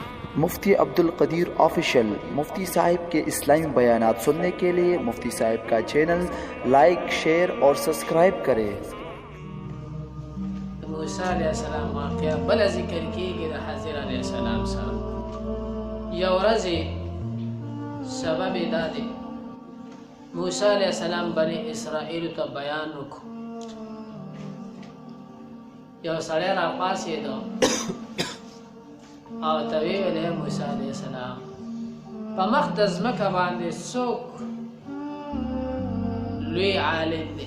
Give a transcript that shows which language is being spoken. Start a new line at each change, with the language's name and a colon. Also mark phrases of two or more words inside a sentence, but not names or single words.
Urdu: مفتی عبدالقدیر آفیشل۔ مفتی صاحب کے اسلامی بیانات سننے کے لیے مفتی صاحب کا چینل لائک، شیئر اور سبسکرائب کریں.
Pashto: موسی
Arabic: علیہ السلام
Pashto: واقعا بل ذکر کیږي د حضرت
Arabic: علیہ السلام
Pashto: سره. یو ورځ سبب دا دی موسی
Arabic: علیہ السلام
Pashto: بنی اسرائیل ته بیان وکړ. یو سړی را پاسېده او ته ویلې موسی
Arabic: علیہ السلام
Pashto: په مخ د ځمکه باندې څوک لوی عالم دی.